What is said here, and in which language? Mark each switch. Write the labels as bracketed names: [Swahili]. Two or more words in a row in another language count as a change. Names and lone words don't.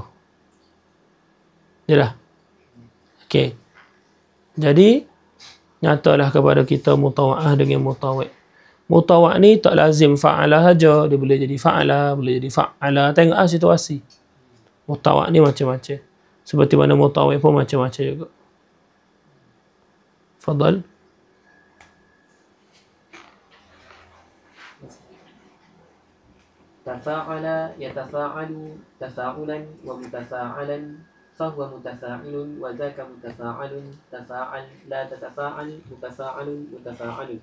[Malay] Yalah. Okey. Jadi nyatalah kepada kita mutawa'ah dengan mutawi'. Mutawa' ni tak lazim fa'ala saja, dia boleh jadi fa'ala, boleh jadi fa'ala. Tengok situasi. Mutawa' ni macam-macam. Seperti mana mutawi' pun macam-macam juga. Fadal. [Arabic] تفاعل يتفاعل تفاعلا ومتفاعلا فهو متفاعل وذاك متفاعل تفاعل لا تتفاعل متفاعل متفاعل.